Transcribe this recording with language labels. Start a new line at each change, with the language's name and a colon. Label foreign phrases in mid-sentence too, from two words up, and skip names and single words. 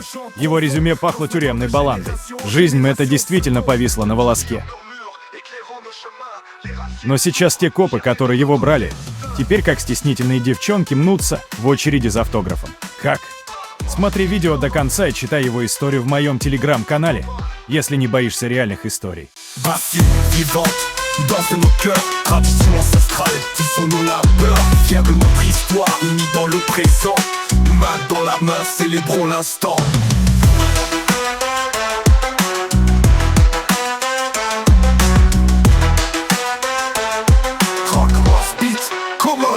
Russian: Его резюме пахло тюремной баландой. Жизнь Мэтта действительно повисла на волоске. Но сейчас те копы, которые его брали, теперь как стеснительные девчонки мнутся в очереди за автографом. Как? Смотри видео до конца и читай его историю в моем телеграм-канале, если не боишься реальных историй.
French: Danse nos cœurs, tradition ancestrale, tissons-nous la peur, fiers de notre histoire, unis dans le présent, main dans la main, célébrons l'instant.
English: Rock, rock, beat, common.